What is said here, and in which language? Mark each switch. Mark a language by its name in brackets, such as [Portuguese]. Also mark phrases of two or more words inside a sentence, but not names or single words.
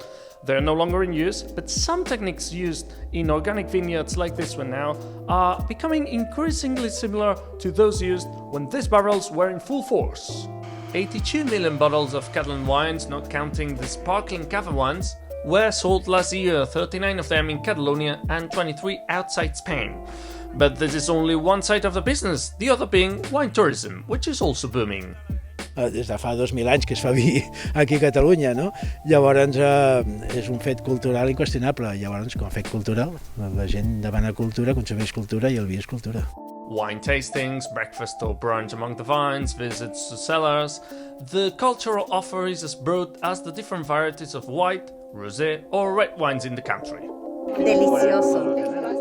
[English] They're no longer in use, but some techniques used in organic vineyards like this one now are becoming increasingly similar to those used when these barrels were in full force. 82 million bottles of Catalan wines, not counting the sparkling cava wines, were sold last year, 39 of them in Catalonia and 23 outside Spain. But this is only one side of the business, the other being wine tourism, which is also booming. [Catalan] Des de fa 2.000 anys que es fa vi aquí a Catalunya, no? Llavors és un fet cultural inqüestionable. Llavors, com a fet cultural, la gent demana cultura, consumeix cultura i el vi és cultura. [English] Wine tastings, breakfast or brunch among the vines, visits to cellars. The cultural offer is as broad as the different varieties of white, rosé or red wines in the country. [Spanish] Delicioso.